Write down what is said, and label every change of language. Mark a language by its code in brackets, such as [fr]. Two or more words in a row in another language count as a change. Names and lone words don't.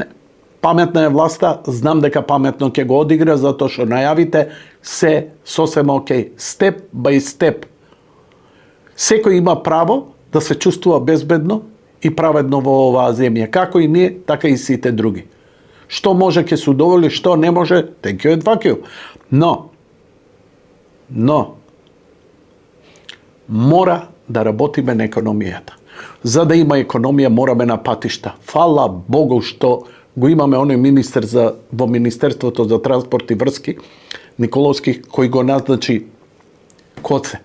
[mk] Паметна е власта, знам дека паметно ќе го одигра, затоа што најавите се сосема окей. [en] step by step. [mk] Секој има право да се чувствува безбедно и праведно во оваа земја. Како и ние, така и сите други. Што може ќе се удоволи, што не може, [en] thank you and fuck you. [mk] Но, мора да работиме на економијата. За да има економија, мораме на патишта. Фала Богу што го имаме оној министер во Министерството за транспорт и врски, Николовски, кој го назначи Коце.